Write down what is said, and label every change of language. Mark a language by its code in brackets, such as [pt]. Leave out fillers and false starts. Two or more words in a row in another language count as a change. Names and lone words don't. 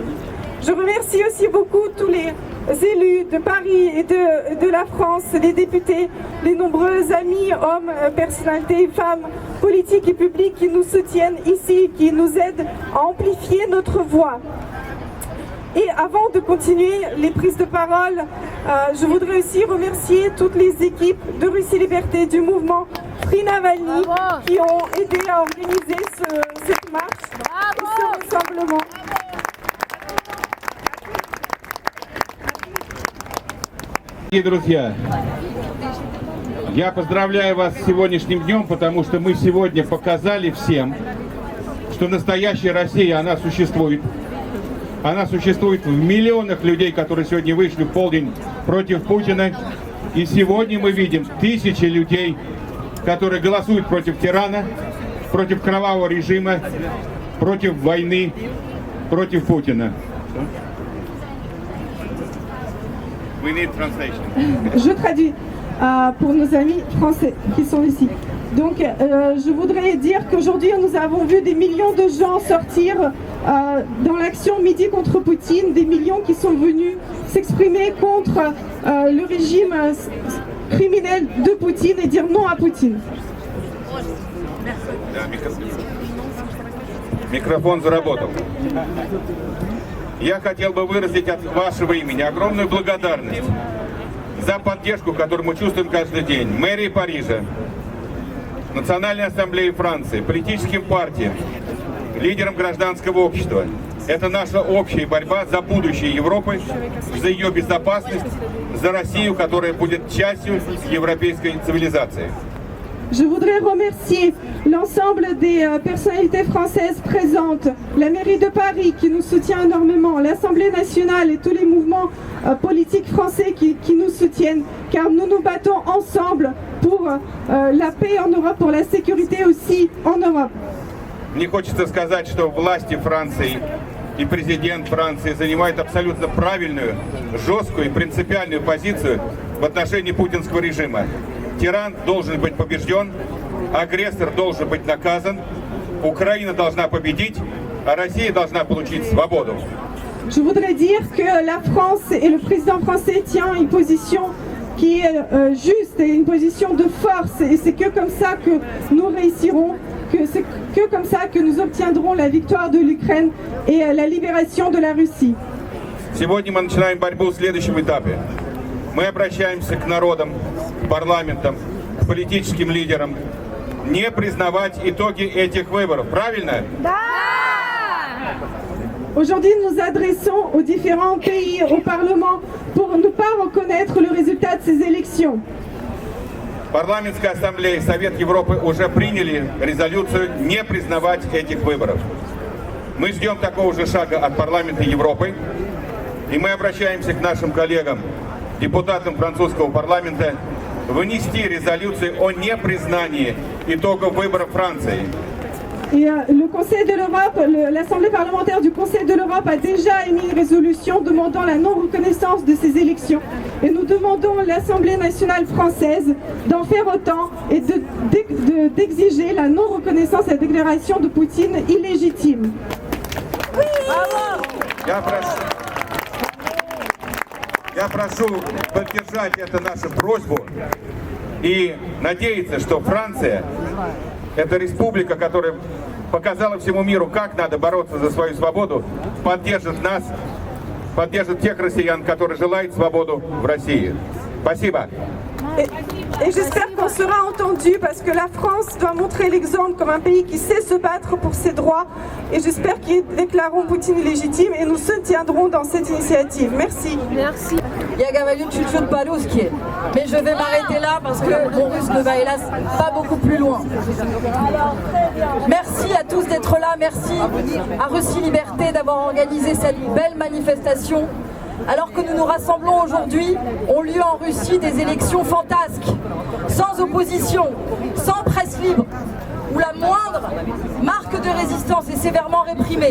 [fr] Je remercie aussi beaucoup tous les élus de Paris et de la France, les députés, les nombreux amis, hommes, personnalités, femmes, politiques et publics qui nous soutiennent ici, qui nous aident à amplifier notre voix. Et avant de continuer les prises de parole, je voudrais aussi remercier toutes les équipes de Russie Liberté, du mouvement Free Navalny, qui ont aidé à organiser cette marche et ce rassemblement. [ru] Дорогие друзья, я поздравляю вас с сегодняшним днем, потому что мы сегодня показали всем, что настоящая Россия, она существует. Она существует в миллионах людей, которые сегодня вышли в полдень против Путина. И сегодня мы видим тысячи людей, которые голосуют против тирана, против кровавого режима, против войны, против Путина. [en] We need translation. [fr] Je traduis pour nos amis français qui sont ici. Donc je voudrais dire qu'aujourd'hui nous avons vu des millions de gens sortir dans l'action Midi contre Poutine, des millions qui sont venus s'exprimer contre le régime criminel de Poutine et dire non à Poutine. [ru] Микрофон заработал. Я хотел бы выразить от вашего имени огромную благодарность за поддержку, которую мы чувствуем каждый день. Мэрии Парижа, Национальной ассамблеи Франции, политическим партиям, лидерам гражданского общества. Это наша общая борьба за будущее Европы, за ее безопасность, за Россию, которая будет частью европейской цивилизации. [fr] Je voudrais remercier l'ensemble des personnalités françaises présentes, la mairie de Paris qui nous soutient énormément, l'Assemblée nationale et tous les mouvements politiques français qui nous soutiennent, car nous nous battons ensemble pour la paix en Europe, pour la sécurité aussi en Europe. [ru] Мне хочется сказать, что власти Франции и президент Франции занимают абсолютно правильную, жесткую и принципиальную позицию в отношении путинского режима. Тиран должен быть побежден, агрессор должен быть наказан, Украина должна победить, а Россия должна получить свободу. Je voudrais dire que la France et le président français tient une position qui est juste et une position de force, et c'est que comme ça que nous réussirons, que c'est que comme ça que nous obtiendrons la victoire de l'Ukraine et la libération de la Russie. Сегодня мы начинаем борьбу в следующем этапе. Мы обращаемся к народам, к парламентам, к политическим лидерам не признавать итоги этих выборов. Правильно? Да! [fr] Aujourd'hui, nous nous adressons aux différents pays, au Parlement, pour ne pas reconnaître le résultat de ces élections. [ru] Парламентская ассамблея и Совет Европы уже приняли резолюцию не признавать этих выборов. Мы ждем такого же шага от парламента Европы, и мы обращаемся к нашим коллегам, депутатам французского парламента, вынести резолюцию о непризнании итогов выборов Франции. [fr] Et le Conseil de l'Europe, l'Assemblée parlementaire du Conseil de l'Europe a déjà émis une résolution demandant la non-reconnaissance de ces élections. Et nous demandons à l'Assemblée nationale française d'en faire autant et d'exiger la non-reconnaissance et la déclaration de Poutine illégitime. Oui. [ru] Я прошу поддержать эту нашу просьбу и надеяться, что Франция, это республика, которая показала всему миру, как надо бороться за свою свободу, поддержит нас, поддержит тех россиян, которые желают свободу в России. Спасибо. [fr] Et j'espère qu'on sera entendu parce que la France doit montrer l'exemple comme un pays qui sait se battre pour ses droits. Et j'espère qu'ils déclareront Poutine illégitime et nous soutiendrons dans cette initiative. Merci. Merci. [ru] Я говорю чуть-чуть по-русски, [fr] mais je vais m'arrêter là parce que mon russe ne va hélas pas beaucoup plus loin. Merci à tous d'être là, merci à Russie Liberté d'avoir organisé cette belle manifestation. Alors que nous nous rassemblons aujourd'hui, ont lieu en Russie des élections fantasques, sans opposition, sans presse libre, où la moindre marque de résistance est sévèrement réprimée.